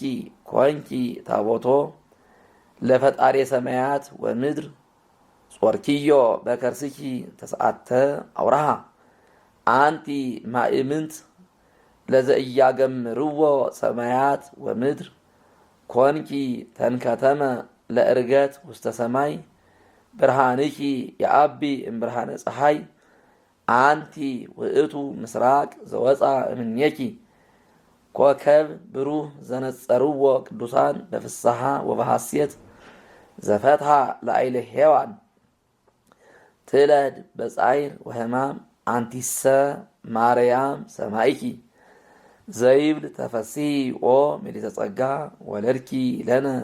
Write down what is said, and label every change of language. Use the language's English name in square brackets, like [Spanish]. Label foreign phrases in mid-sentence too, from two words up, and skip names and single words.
[Geez] ኮንኪ ታቦቶ ለፈጣሪ ሰማያት ወምድር ጾርኪዮ በከርስኪ ተስዓተ አውራሃ አንቲ ማእምንት ለዘእያገምርዎ ሰማያት ወምድር ኮንኪ ተንከተመ ለእርገት ውስተ ሰማይ ብርሃንኪ የአቢ እምብርሃነ ፀሐይ አንቲ ውእቱ ምስራቅ ዘወፃ እምኔኪ ኮከብ ብሩህ ዘነጸርዎ ቅዱሳን በፍስሐ ወበሐሴት ዘፈትሐ ለአይለ ሔዋን ትለድ በጻይር ወህማም አንቲሰ ማርያም ሰማይኪ ዘይብል ተፈስሒ ኦ ምልዕተ ጸጋ ወለድኪ ለነ